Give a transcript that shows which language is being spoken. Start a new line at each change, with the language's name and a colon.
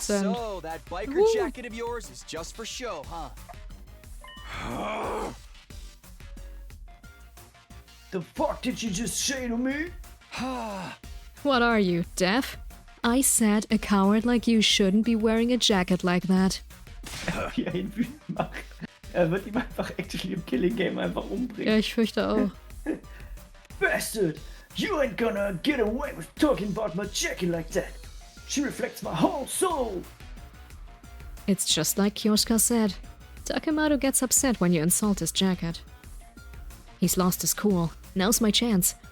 English: So, that biker jacket of yours is just for show, huh? The fuck did you just say to me? What are you, deaf? I said a coward like you shouldn't be wearing a jacket like that.
German: Wie er ihn wütend macht. Er wird ihm einfach actually im Killing Game einfach umbringen. Ja, ich fürchte auch.
English: Bastard! You ain't gonna get away with talking about my jacket like that. She reflects my whole soul. It's just like Kyoshka said. Takemaru gets upset when you insult his jacket. He's lost his cool. Now's my chance.